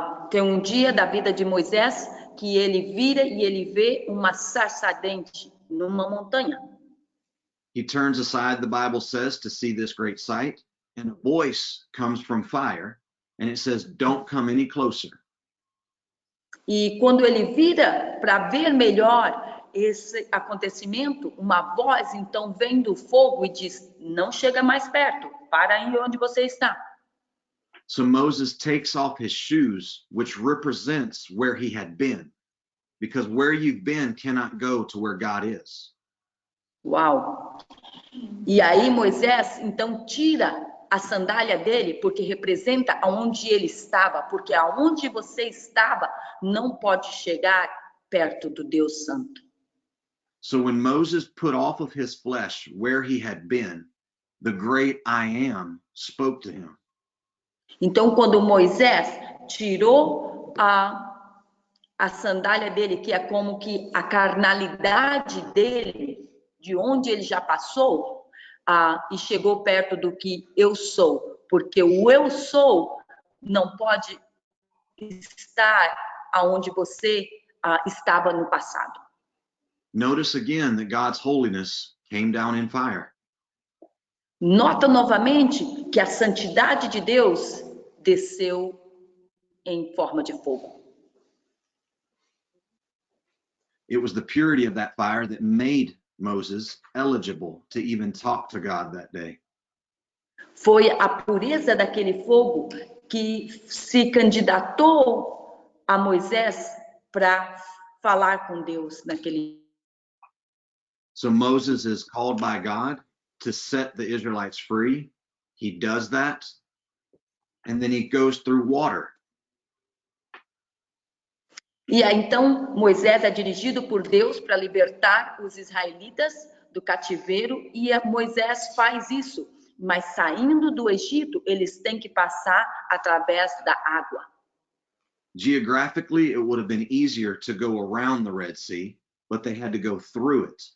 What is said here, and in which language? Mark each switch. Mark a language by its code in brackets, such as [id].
[pt] Tem dia da vida de Moisés que ele vira e ele vê uma sarça ardente numa montanha. [en] He turns aside, the Bible says, to see this great sight, and a voice comes from fire, and it says, "Don't come any closer." [pt] E quando ele vira para ver melhor esse acontecimento, uma voz então vem do fogo e diz: "Não chega mais perto, para aí onde você está." [en] So Moses takes off his shoes, which represents where he had been, because where you've been cannot go to where God is. Uau! [pt] E aí Moisés então tira a sandália dele, porque representa aonde ele estava, porque aonde você estava não pode chegar perto do Deus Santo. [en] So when Moses put off of his flesh where he had been, the great I am spoke to him. [pt] Então, quando Moisés tirou a sandália dele, que é como que a carnalidade dele, de onde ele já passou, e chegou perto do que eu sou, porque o eu sou não pode estar aonde você estava no passado. [en] Notice again that God's holiness came down in fire. [pt] Nota novamente que a santidade de Deus desceu em forma de fogo. [en] It was the purity of that fire that made Moses eligible to even talk to God that day. [pt] Foi a pureza daquele fogo que se candidatou a Moisés para falar com Deus naquele. [en] So Moses is called by God to set the Israelites free. He does that, and then he goes through water. [pt] E aí, então, Moisés é dirigido por Deus para libertar os israelitas do cativeiro, e Moisés faz isso, mas saindo do Egito, eles têm que passar através da água. [en] Geographically, it would have been easier to go around the Red Sea, but they had to go through it.